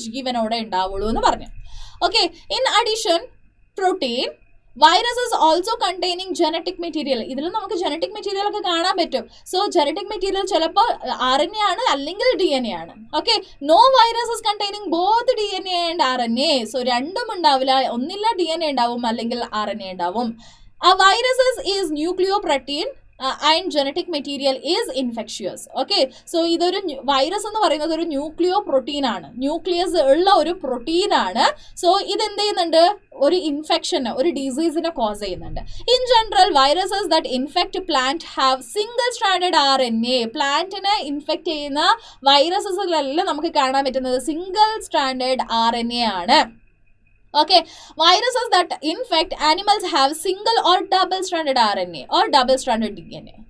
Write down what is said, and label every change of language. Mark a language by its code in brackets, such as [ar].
[ml] ജീവനോടെ ഉണ്ടാവുള്ളൂ എന്ന് പറഞ്ഞു. [en] Okay, in addition protein viruses also containing genetic material. [ml] ഇതിൽ നമുക്ക് ജനറ്റിക് മെറ്റീരിയൽ ഒക്കെ കാണാൻ പറ്റും. സോ ജനറ്റിക് മെറ്റീരിയൽ ചിലപ്പോൾ RNA ആണ് അല്ലെങ്കിൽ DNA ആണ്. [en] Okay, no viruses containing both DNA and RNA. [ml] So രണ്ടും ഉണ്ടാവില്ല, ഒന്നില്ല DNA ഉണ്ടാവും അല്ലെങ്കിൽ RNA ഉണ്ടാവും. [en] A viruses is nucleoprotein and genetic material is infectious. [ml] Okay, so ഇതൊരു വൈറസ് എന്ന് പറയുന്നത് ഒരു ന്യൂക്ലിയോ പ്രോട്ടീൻ ആണ്, ന്യൂക്ലിയസ് ഉള്ള ഒരു പ്രോട്ടീൻ ആണ്. സോ ഇതെന്ത് ചെയ്യുന്നുണ്ട്? ഒരു ഇൻഫെക്ഷന്, ഒരു ഡിസീസിനെ കോസ് ചെയ്യുന്നുണ്ട്. [en] In general viruses that infect plant have single stranded RNA. [ml] പ്ലാന്റിനെ infect ചെയ്യുന്ന വൈറസസിലെല്ലാം നമുക്ക് കാണാൻ പറ്റുന്നത് സിംഗിൾ സ്ട്രാൻഡഡ് RNA ആണ്. [en] Okay, viruses that infect animals have single or double-stranded RNA or double-stranded DNA.